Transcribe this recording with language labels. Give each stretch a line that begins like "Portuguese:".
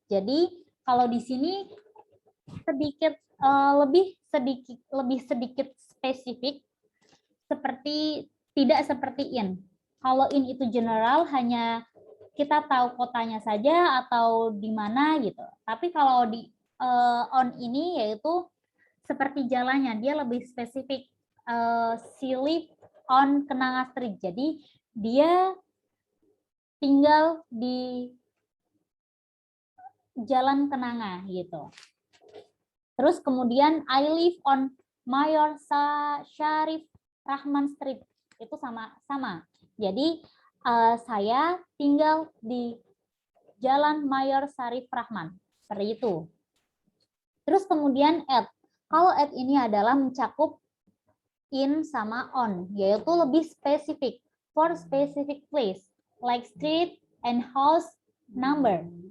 Indonesian: Jadi kalau di sini lebih sedikit spesifik, tidak seperti in. Kalau in itu general, hanya kita tahu kotanya saja atau di mana gitu. Tapi kalau di on ini yaitu seperti jalannya, dia lebih spesifik.
English: She live on Kenanga Street.
Indonesian: Jadi dia tinggal di Jalan Kenanga gitu. Terus kemudian
English: I live on
Indonesian: Mayor Syarif Rahman Street. Itu sama. Jadi saya tinggal di Jalan Mayor Syarif Rahman. Seperti itu. Terus kemudian at. Kalau at ini adalah mencakup in sama on, yaitu lebih spesifik.
English: For specific place, like street and house number.